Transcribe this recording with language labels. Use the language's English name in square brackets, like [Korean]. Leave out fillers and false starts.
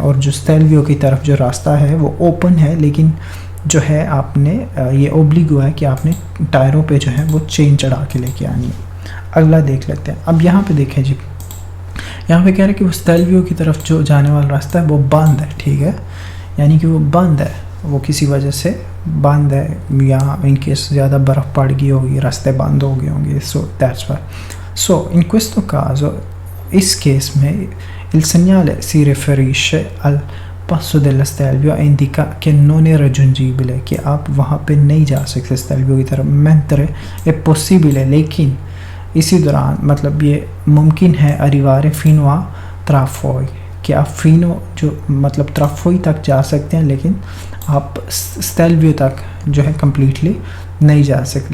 [Hindi] और जो स्टेल्वियो की तरफ जो रास्ता है वो ओपन है, लेकिन जो है आपने ये ओब्लिगो है कि आपने टायरों पे जो है वो चेन चढ़ा के लेके आनी है। अगला देख लेते हैं। अब यहाँ पे देखें जी, यहाँ पे कह रहे हैं कि वो स्टेल्वियो की तरफ जो जाने वाला रास्ता है वो बंद है, ठीक है, यानी कि वो बंद है, वो किसी वजह से बंद है, या इनकेस ज़्यादा बर्फ़ पड़ गई होगी, रास्ते बंद हो गए होंगे, so that's why. [Italian] सो in questo caso, [Hindi] इस केस में [Italian] il segnale si riferisce al passo della Stelvio e indica che non è raggiungibile, [Hindi] कि आप वहाँ पे नहीं जा सकते स्टेल्वियो की तरफ। [Italian] mentre è possibile, [Hindi] लेकिन इसी दौरान मतलब ये मुमकिन है [Italian] arrivare fino a Trafoi, [Hindi] कि आप फिनो जो मतलब ट्राफोई तक जा सकते हैं, लेकिन आप स्टेल्वियो तक जो है कम्प्लीटली नहीं जा सकते।